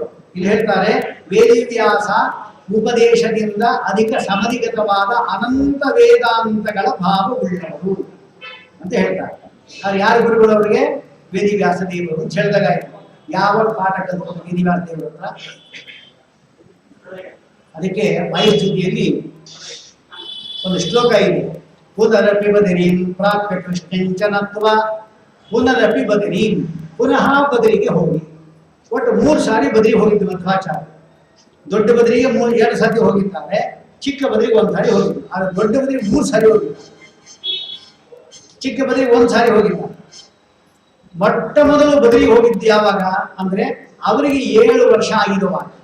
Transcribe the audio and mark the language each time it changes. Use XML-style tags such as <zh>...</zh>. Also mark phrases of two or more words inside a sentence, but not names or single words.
<kn>ಇಲ್ಲಿ ಹೇಳ್ತಾರೆ ವೇದಿವ್ಯಾಸ ಉಪದೇಶದಿಂದ ಅಧಿಕ ಸಮಧಿಗತವಾದ ಅನಂತ ವೇದಾಂತಗಳ ಭಾವವುಳ್ಳವರು ಅಂತ ಹೇಳ್ತಾರೆ. ಅವ್ರು ಯಾರು ಗುರುಗಳು? ಅವರಿಗೆ ವೇದಿವ್ಯಾಸ ದೇವರು ಅಂತ ಹೇಳಿದಾಗ ಯಾವ ಪಾಠ ಕಲಿತು ವೇದಿವ್ಯಾಸ ದೇವರು ಹತ್ರ. ಅದಕ್ಕೆ ವಾಯುಸ್ತುತಿಯಲ್ಲಿ ಒಂದು ಶ್ಲೋಕ ಇದೆ.</kn> <sa>ಪುನರಪಿ ಬದರೀಂ ಪ್ರಾಪ್ಯ ಕೃಷ್ಣಂಚನತ್ವ ಪುನರಪಿ ಬದರೀಂ,</sa> <kn>ಪುನಃ ಬದರಿಗೆ ಹೋಗಿ. ಒಟ್ಟು 3 ಸಾರಿ ಬದರಿಗೆ ಹೋಗಿದ್ದು ಮಧ್ವಾಚಾರ್ಯ. ದೊಡ್ಡ ಬದರಿಗೆ 2 ಸಾರಿ ಹೋಗಿದ್ದಾರೆ, ಚಿಕ್ಕ ಬದರಿಗೆ 1 ಸಾರಿ ಹೋಗಿದ್ದು. ಆದರೆ ದೊಡ್ಡ ಬದರಿಗೆ 3 ಸಾರಿ ಹೋಗಿದ್ದಾರೆ, ಚಿಕ್ಕ ಬದರಿಗೆ 1 ಸಾರಿ ಹೋಗಿದ್ದಾರೆ. ಮೊಟ್ಟ ಮೊದಲು ಬದರಿಗೆ ಹೋಗಿದ್ದು ಯಾವಾಗ ಅಂದ್ರೆ ಅವರಿಗೆ 7 ವರ್ಷ ಆಗಿರುವಾಗ.</kn>